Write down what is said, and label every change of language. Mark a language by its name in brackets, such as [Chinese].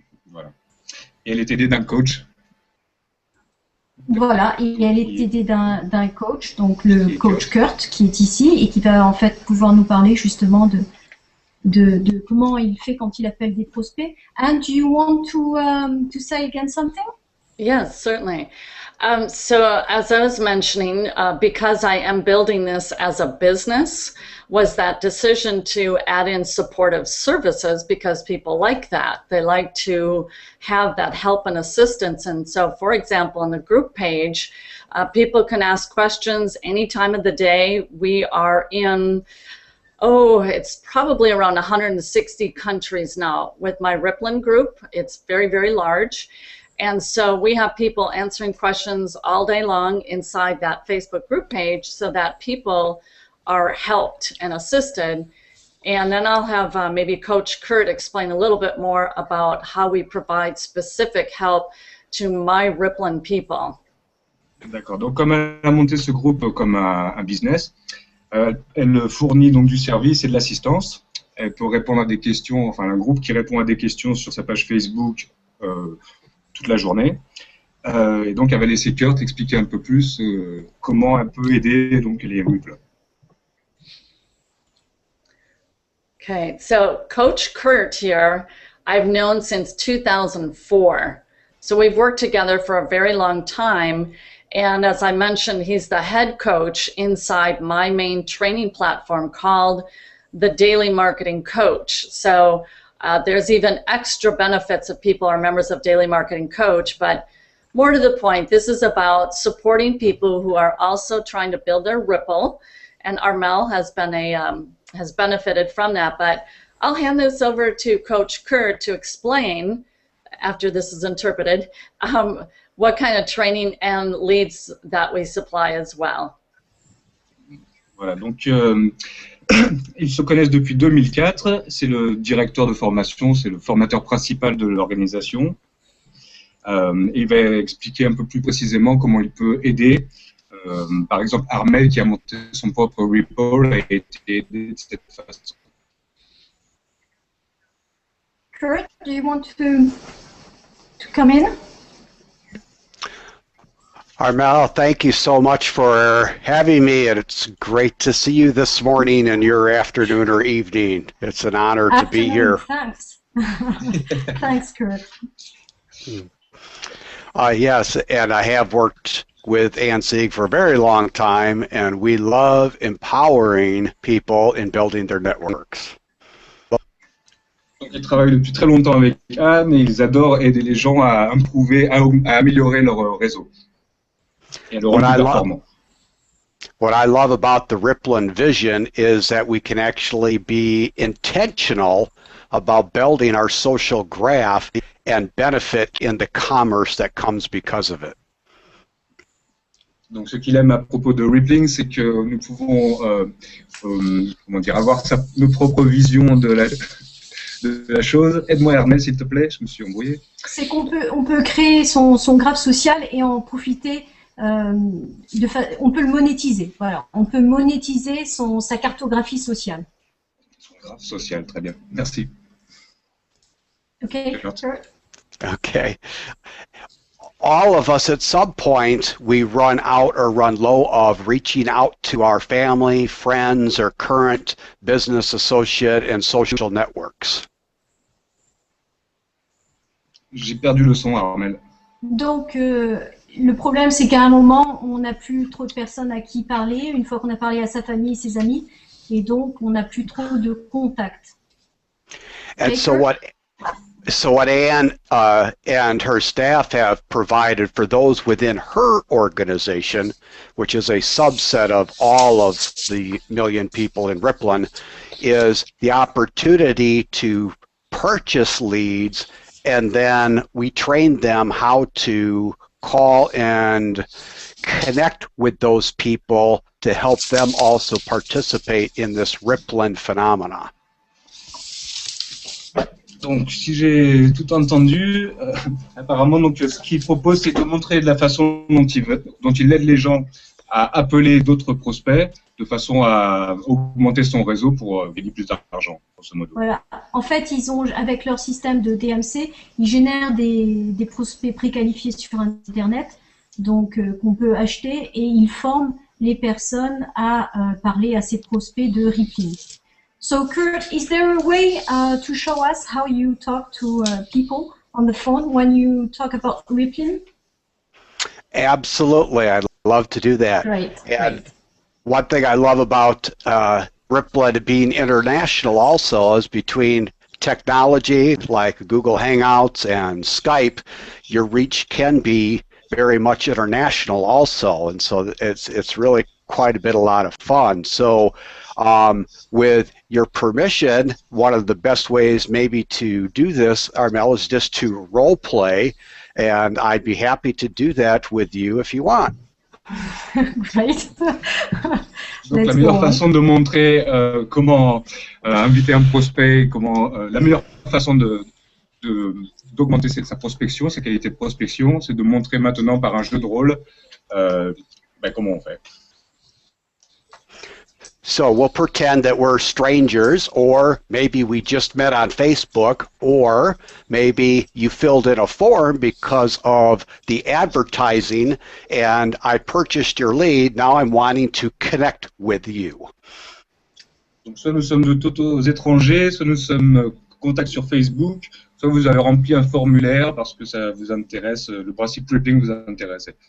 [French] Voilà. Et elle est aidée d'un coach. Voilà, et elle est aidée d'un coach, donc le coach Kurt, qui est ici et qui va en fait pouvoir nous parler justement de comment il fait quand il appelle des prospects. [English] And do you want to say again something? Yes, certainly. So as I was mentioning, because I am building this as a business, was that decision to add in supportive services because people like that. They like to have that help and assistance. And so, for example, on the group page, people can ask questions any time of the day. We are in, it's probably around 160 countries now with my Ripplen group. It's very, very large. And so we have people answering questions all day long inside that Facebook group page so that people are helped and assisted. And then I'll have maybe Coach Kurt explain a little bit more about how we provide specific help to my Ripplen people. [French] D'accord. Donc comme elle a monté ce groupe comme un business, elle fournit donc du service et de l'assistance. Elle peut répondre à des questions, enfin un groupe qui répond à des questions sur sa page Facebook toute la journée. Et donc elle va laisser Kurt expliquer un peu plus comment elle peut aider donc les Ripples. [English] Okay, so Coach Kurt here, I've known since 2004. So we've worked together for a very long time. And as I mentioned, he's the head coach inside my main training platform called the Daily Marketing Coach. So there's even extra benefits if people are members of Daily Marketing Coach. But more to the point, this is about supporting people who are also trying to build their Ripple. And Armelle has been has benefited from that. But I'll hand this over to Coach Kurt to explain, after this is interpreted, what kind of training and leads that we supply as well. [French] Voilà, donc ils se connaissent depuis 2004. C'est le directeur de formation, c'est le formateur principal de l'organisation. Il va expliquer un peu plus précisément comment il peut aider. Par exemple, Armelle, qui a monté son propre Ripple, a été aidé de cette façon. [English] Kurt, do you want to come in? Armelle, thank you so much for having me, and it's great to see you this morning and your afternoon or evening. It's an honor to be here. Thanks. Thanks, Kurt. Yes, and I have worked with Anne Sieg for a very long time, and we love empowering people in building their networks. [French] Ils travaillent depuis très longtemps avec Anne et ils adorent aider les gens à improver, à améliorer leur réseau. Et à le rendre plus performant. [English] What I love about the Ripplen vision is that we can actually be intentional about building our social graph and benefit in the commerce that comes because of it. [French] Donc, ce qu'il aime à propos de Rippling, c'est que nous pouvons comment dire, avoir nos propres visions de la chose. Aide-moi, Hermel, s'il te plaît, je me suis embrouillé. C'est on peut créer son graphe social et en profiter. On peut le monétiser. Voilà, on peut monétiser sa cartographie sociale. Son graphe social, très bien. Merci. [English] Okay. Sure. Okay. All of us at some point, we run out or run low of reaching out to our family, friends, or current business associate and social networks. [French] J'ai perdu le son, Armel. Donc, le problème, c'est qu'à un moment, on n'a plus trop de personnes à qui parler, une fois qu'on a parlé à sa famille et ses amis, et donc on n'a plus trop de contacts. [English] And so what Anne and her staff have provided for those within her organization, which is a subset of all of the million people in Ripplen, is the opportunity to purchase leads, and then we train them how to call and connect with those people to help them also participate in this Ripplen phenomena. [French] Donc, si j'ai tout entendu, apparemment, donc, ce qu'il propose, c'est de montrer de la façon dont il aide les gens à appeler d'autres prospects, de façon à augmenter son réseau pour gagner plus d'argent, grosso modo. Voilà. En fait, avec leur système de DMC, ils génèrent des prospects préqualifiés sur Internet, donc qu'on peut acheter, et ils forment les personnes à parler à ces prospects de Rippling. [English] So, Kurt, is there a way to show us how you talk to people on the phone when you talk about Rippling? Absolutely. I'd love to do that. Great. And one thing I love about Ripplen being international also is between technology like Google Hangouts and Skype, your reach can be very much international also. And so it's really quite a lot of fun. So with your permission, one of the best ways maybe to do this, Armel, is just to role play, and I'd be happy to do that with you if you want. Great. [French] Donc la meilleure façon de montrer comment inviter un prospect, la meilleure façon d'augmenter sa prospection, sa qualité de prospection, c'est de montrer maintenant par un jeu de rôle comment on fait. [English] So we'll pretend that we're strangers, or maybe we just met on Facebook, or maybe you filled in a form because of the advertising and I purchased your lead. Now I'm wanting to connect with you. [French] Donc soit nous sommes de totaux étrangers, soit nous sommes contacts sur Facebook, soit vous avez rempli un formulaire parce que ça vous intéresse, le principe Rippling vous intéresse.